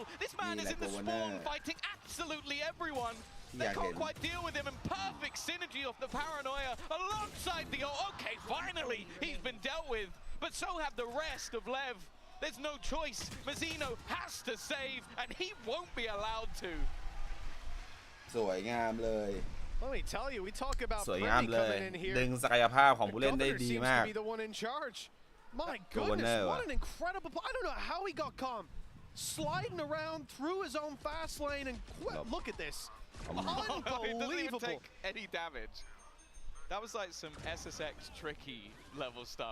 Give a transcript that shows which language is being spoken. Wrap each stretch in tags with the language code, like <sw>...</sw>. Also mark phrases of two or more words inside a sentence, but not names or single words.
<en>This man is in the spawn fighting absolutely everyone. They can't quite deal with him, and perfect synergy of the paranoia alongside the... Okay, finally, he's been dealt with, but so have the rest of Lev. There's no choice. Mazzino has to save, and he won't be allowed to.</en> <th>สวยงามเลย</th> <en>Let me tell you, we talk about</en> <th>สวยงามเลย ดึงศักยภาพของผู้เล่นได้ดีมาก</th> <en>My goodness, what an incredible... I don't know how he got calm. Sliding around through his own fast lane, and look at this. Unbelievable. He doesn't even take any damage. That was like some SSX tricky level stuff.</en>